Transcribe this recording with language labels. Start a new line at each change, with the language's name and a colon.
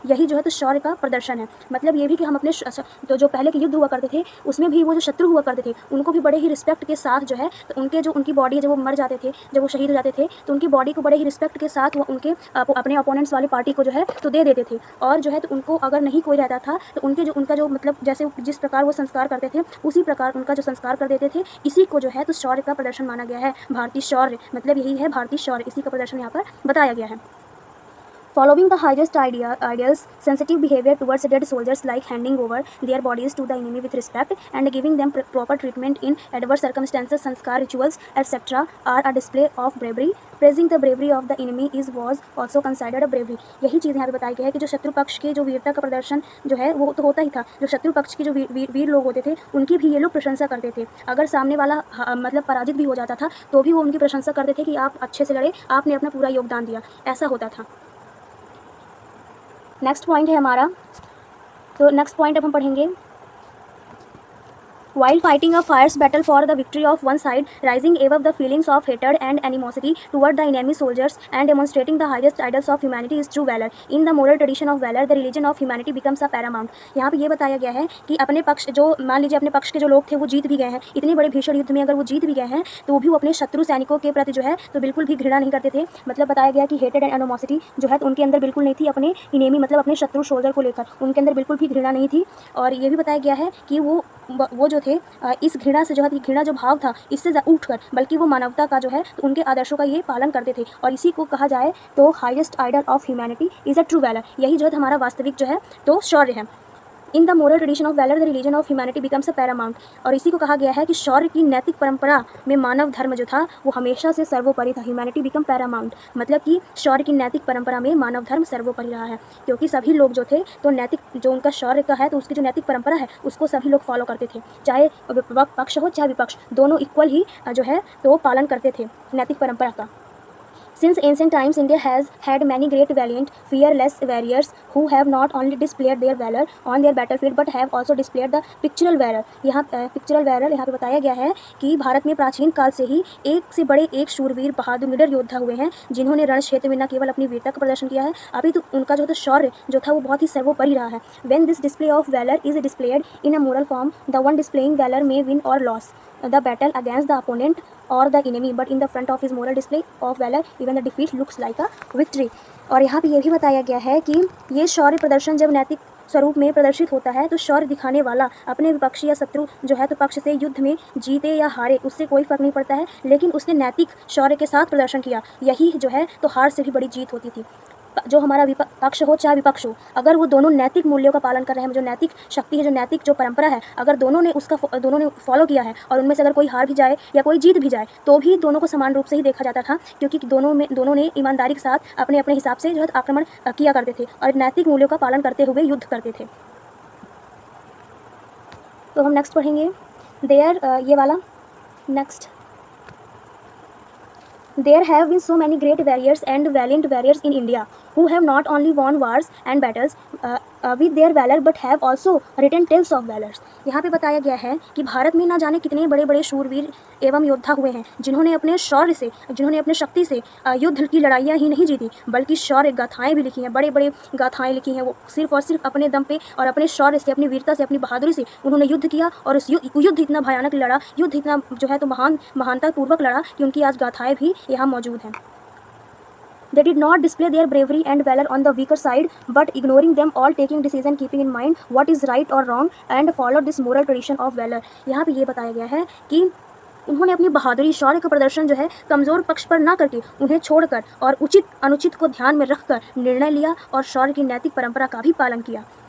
Hindi: यही जो है तो शौर्य का प्रदर्शन है। मतलब ये भी कि हम अपने तो जो पहले के युद्ध हुआ करते थे उसमें भी वो जो शत्रु हुआ करते थे उनको भी बड़े ही रिस्पेक्ट के साथ जो है तो उनकी बॉडी जब वो मर जाते थे, जब वो शहीद हो जाते थे तो उनकी बॉडी को बड़े ही रिस्पेक्ट के साथ वो उनके अपने अपोनेंट्स वाली पार्टी को जो है तो दे देते थे। और जो है तो उनको अगर नहीं कोई रहता था तो उनका जो मतलब जैसे जिस प्रकार वो संस्कार करते थे उसी प्रकार उनका जो संस्कार कर देते थे। इसी को जो है तो शौर्य का प्रदर्शन माना गया है। भारतीय शौर्य मतलब यही है, भारतीय शौर्य, इसी का प्रदर्शन यहाँ पर बताया गया है।
English: Following the highest ideals, sensitive behavior towards dead soldiers like handing over their bodies to the enemy with respect and giving them proper treatment in adverse circumstances, sanskar rituals, etc. are a display of bravery. Praising the bravery of the enemy was also considered a bravery.
Hindi: यही चीज़ यहाँ पे बताई गई है कि जो शत्रु पक्ष के जो वीरता का प्रदर्शन जो है वो तो होता ही था, जो शत्रु पक्ष के जो वीर लोग होते थे उनकी भी ये लोग प्रशंसा करते थे। अगर सामने वाला मतलब पराजित भी हो जाता था तो भी वो उनकी प्रशंसा करते थे कि आप अच्छे से लड़े, आपने अपना पूरा योगदान दिया, ऐसा होता था। नेक्स्ट पॉइंट है हमारा, तो नेक्स्ट पॉइंट अब हम पढ़ेंगे।
English: While fighting a fierce battle for the victory of one side, rising above the feelings of hatred and animosity toward the enemy soldiers and demonstrating the highest ideals of humanity is true valor. In the moral tradition of valor, the religion of humanity becomes a paramount.
Hindi: यहाँ पे ये बताया गया है कि अपने पक्ष जो मान लीजिए अपने पक्ष के जो लोग थे वो जीत भी गए हैं, इतने बड़े भीषण युद्ध में अगर वो जीत भी गए हैं तो भी वो अपने शत्रु सैनिकों के प्रति जो है तो बिल्कुल भी घृणा नहीं करते थे। मतलब बताया गया कि हेटेड एंड एनिमोसिटी जो है तो उनके अंदर बिल्कुल नहीं थी, अपने इनेमी मतलब अपने शत्रु सोल्जर को लेकर उनके अंदर बिल्कुल भी घृणा नहीं थी। और ये भी बताया गया है कि वो जो थे इस घृणा से जो है घृणा जो भाव था इससे उठकर बल्कि वो मानवता का जो है तो उनके आदर्शों का ये पालन करते थे। और इसी को कहा जाए तो
English: Highest ideal of humanity is a true valour.
Hindi: यही जो है हमारा वास्तविक जो है तो शौर्य है।
English: In the moral tradition of valour the religion of humanity becomes a paramount.
Hindi: और इसी को कहा गया है कि शौर्य की नैतिक परंपरा में मानव धर्म जो था वो हमेशा से सर्वोपरि था।
English: humanity become paramount
Hindi: मतलब कि शौर्य की नैतिक परंपरा में मानव धर्म सर्वोपरि रहा है, क्योंकि सभी लोग जो थे तो नैतिक जो उनका शौर्य का है तो उसकी जो नैतिक परंपरा है उसको सभी लोग फॉलो करते थे, चाहे पक्ष हो चाहे विपक्ष, दोनों इक्वल ही जो है तो पालन करते थे नैतिक परंपरा का।
English: Since ancient times, India has had many great, valiant, fearless warriors who have not only displayed their valor on their battlefield but have also displayed the pictorial valor.
Hindi: यहाँ पिक्चरल वैलर यहाँ पे बताया गया है कि भारत में प्राचीन काल से ही एक से बड़े एक शूरवीर बहादुर निडर योद्धा हुए हैं जिन्होंने रण क्षेत्र में न केवल अपनी वीरता का प्रदर्शन किया है अभी तो उनका जो शौर्य जो था वो बहुत ही सर्वोपरि रहा है।
English: When this display of valor is displayed in a moral form, the one displaying valor may win or lose the battle against the opponent or the enemy, but in the front of his moral display of valor even the defeat looks like a victory.
Hindi: और यहाँ पे ये भी बताया गया है कि ये शौर्य प्रदर्शन जब नैतिक स्वरूप में प्रदर्शित होता है तो शौर्य दिखाने वाला अपने विपक्षी या शत्रु जो है तो पक्ष से युद्ध में जीते या हारे उससे कोई फर्क नहीं पड़ता है, लेकिन उसने नैतिक शौर्य के साथ प्रदर्शन किया, यही जो है तो हार से भी बड़ी जीत होती थी। जो हमारा पक्ष हो चाहे विपक्ष हो, अगर वो दोनों नैतिक मूल्यों का पालन कर रहे हैं, जो नैतिक शक्ति है, जो नैतिक जो परंपरा है, अगर दोनों ने फॉलो किया है और उनमें से अगर कोई हार भी जाए या कोई जीत भी जाए तो भी दोनों को समान रूप से ही देखा जाता था, क्योंकि दोनों ने ईमानदारी के साथ अपने अपने हिसाब से जो है आक्रमण किया करते थे और नैतिक मूल्यों का पालन करते हुए युद्ध करते थे। तो हम नेक्स्ट पढ़ेंगे ये वाला next.
English: There have been so many great warriors and valiant warriors in India who have not only won wars and battles with their valor but have also written tales of valors.
Hindi: यहाँ पे बताया गया है कि भारत में ना जाने कितने बड़े बड़े शूरवीर एवं योद्धा हुए हैं जिन्होंने अपने शौर्य से, जिन्होंने अपने शक्ति से युद्ध की लड़ाइयाँ ही नहीं जीती बल्कि शौर्य गाथाएँ भी लिखी हैं, बड़े बड़े गाथाएँ लिखी हैं। वो सिर्फ और सिर्फ अपने दम पे और अपने शौर्य से, अपनी वीरता से, अपनी बहादुरी से उन्होंने युद्ध किया और उस युद्ध इतना भयानक लड़ा, युद्ध इतना जो है तो महानता पूर्वक लड़ा कि उनकी आज गाथाएँ भी यहाँ मौजूद हैं।
English: They did not display their bravery and valor on the weaker side, but ignoring them all, taking decision, keeping in mind what is right or wrong, and followed this moral tradition of valor.
Hindi: यहाँ पे ये बताया गया है कि उन्होंने अपनी बहादुरी शौर्य का प्रदर्शन जो है कमज़ोर पक्ष पर ना करके उन्हें छोड़कर और उचित अनुचित को ध्यान में रखकर निर्णय लिया और शौर्य की नैतिक परंपरा का भी पालन किया।